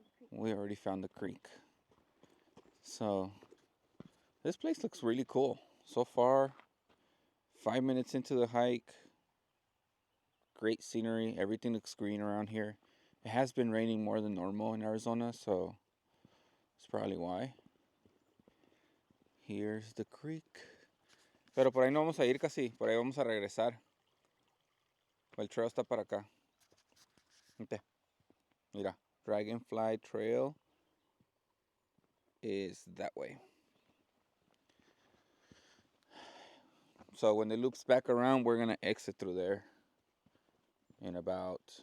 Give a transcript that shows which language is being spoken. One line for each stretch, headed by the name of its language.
English: We already found the creek. So this place looks really cool. So far, 5 minutes into the hike, great scenery. Everything looks green around here. It has been raining more than normal in Arizona, so that's probably why. Here's the creek.
Spanish: Pero por ahí no vamos a ir casi, por ahí vamos a regresar. El trail está para acá. Mira,
English: Dragonfly Trail is that way. So when it loops back around, we're gonna exit through there in about